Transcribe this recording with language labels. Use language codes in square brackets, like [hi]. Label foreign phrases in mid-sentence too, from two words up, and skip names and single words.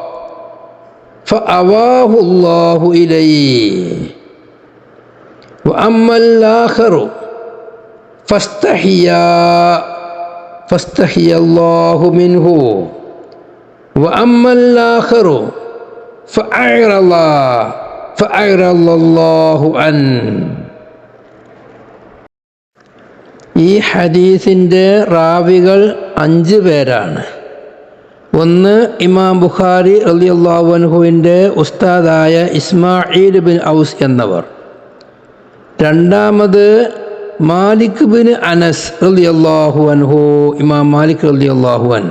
[ar] فأواه الله إليه وأما الآخر فاستحيا الله منه وأما الآخر فأعرض الله عنه. [ml] ഈ ഹദീസിൻ്റെ റാവികൾ 5 പേരാണ്. ഒന്ന്, ഇമാം ബുഖാരി [ar] رضي الله عنه [ml] ഉസ്താദായ ഇസ്മാഈൽ ബിൻ ഔസ് എന്നവർ. രണ്ടാമത് മാലിക് ബിൻ അനസ് [ar] رضي الله عنه, [ml] ഇമാം മാലിക് [ar] رضي الله عنه.